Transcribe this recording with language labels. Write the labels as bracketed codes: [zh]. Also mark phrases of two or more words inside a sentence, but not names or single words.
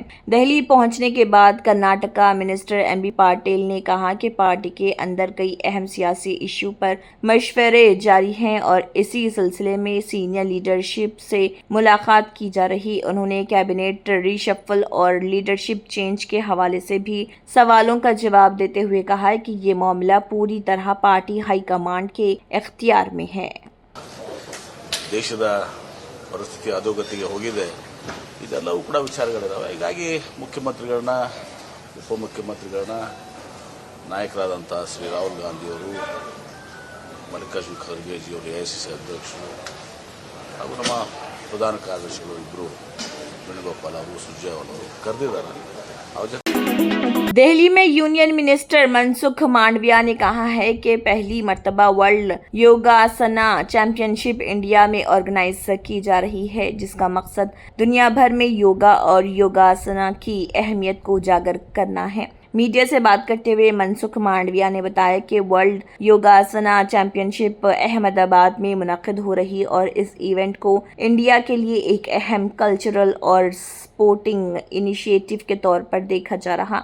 [ur] دہلی پہنچنے کے بعد کرناٹکا منسٹر ایم بی پاٹل نے کہا کہ پارٹی کے اندر کئی اہم سیاسی ایشو پر مشورے جاری ہیں اور اسی سلسلے میں [en] senior leadership [ur] سے ملاقات کی جا رہی. उन्होंने [en] cabinet reshuffle [ur] और [en] leadership change [ur] کے حوالے سے بھی سوالوں کا جواب دیتے ہوئے کہا ہے کہ یہ معاملہ پوری طرح پارٹی ہائی کمان کے اختیار میں ہے. [kn] ದೇಶದ ಪರಿಸ್ಥಿತಿ ಅಧೋಗತಿಗೆ ಹೋಗಿದೆ, ಇದೆಲ್ಲವೂ ಕೂಡ ವಿಚಾರಗಳಿದಾವೆ। ಹೀಗಾಗಿ ಮುಖ್ಯಮಂತ್ರಿಗಳನ್ನ, ಉಪಮುಖ್ಯಮಂತ್ರಿಗಳನ್ನ, ನಾಯಕರಾದಂಥ ಶ್ರೀ ರಾಹುಲ್ ಗಾಂಧಿಯವರು, ಮಲ್ಲಿಕಾರ್ಜುನ ಖರ್ಗೆ ಜಿಯವರು, ಎಐಸಿಸಿ ಅಧ್ಯಕ್ಷರು ಹಾಗೂ ನಮ್ಮ ಪ್ರಧಾನ ಕಾರ್ಯದರ್ಶಿಗಳು ಇಬ್ಬರು ವೇಣುಗೋಪಾಲ್ ಅವರು, ಸುರ್ಜೇವಾಲಾ ಅವರು ಕರೆದಿದ್ದಾರೆ। [ur] دہلی میں [en] union minister [ur] منسکھ مانڈویا نے کہا ہے کہ پہلی مرتبہ ورلڈ یوگاسنا چیمپئن شپ انڈیا میں آرگنائز کی جا رہی ہے، جس کا مقصد دنیا بھر میں یوگا اور یوگاسنا کی اہمیت کو اجاگر کرنا ہے. میڈیا سے بات کرتے ہوئے منسکھ مانڈویا نے بتایا کہ ورلڈ یوگاسنا چیمپئن شپ احمد آباد میں منعقد ہو رہی اور اس ایونٹ کو انڈیا کے لیے ایک اہم کلچرل اور [en] sporting initiative [ur] کے طور پر دیکھا جا رہا.